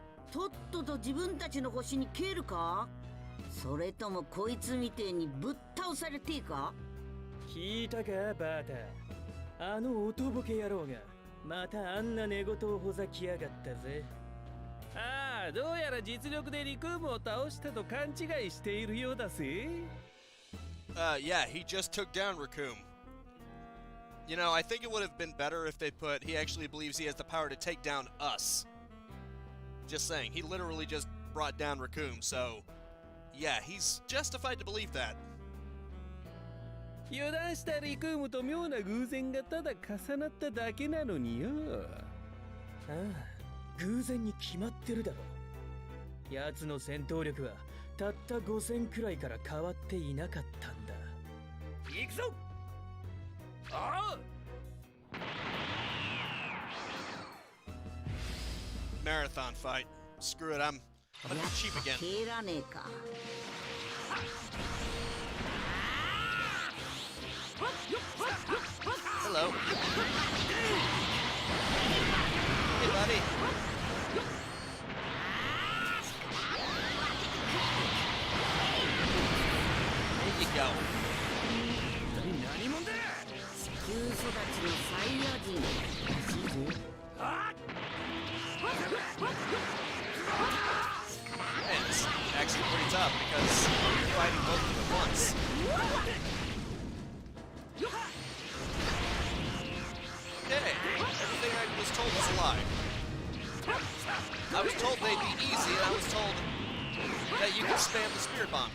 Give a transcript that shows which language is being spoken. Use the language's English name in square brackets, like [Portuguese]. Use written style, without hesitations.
[Japanese] とっとと自分たちの星に帰るか、それともこいつみてえにぶっ倒されていか。聞いたかバータ。あの音ボケ野郎がまたあんな寝言をほざきやがったぜ。ああ、どうやら実力でリクームを倒したと勘違いしているようだぜ。 [English] Yeah, he just took down Raccoon. You know, I think it would have been better if they put, he actually believes he has the power to take down us. Just saying, he literally just brought down Raccoon, so yeah, he's justified to believe that. [Japanese] 油断したリクームと妙な偶然がただ重なっただけなのによ。ああ、偶然に決まってるだろ。奴の戦闘力はたった5000くらいから変わっていなかったんだ。行くぞ。ああ。 [English] Marathon fight. Screw it, I'm gonna be cheap again. [Japanese] 帰らねえか。 [English] Hello. Hey, buddy. There you go. [Japanese] 何者だ。地球育ちのサイヤ人らしいぜ。 [English] Man, it's actually pretty tough because you're fighting both of them at once. Okay, everything I was told was a lie. I was told they'd be easy, and I was told that you can spam the spirit bomb.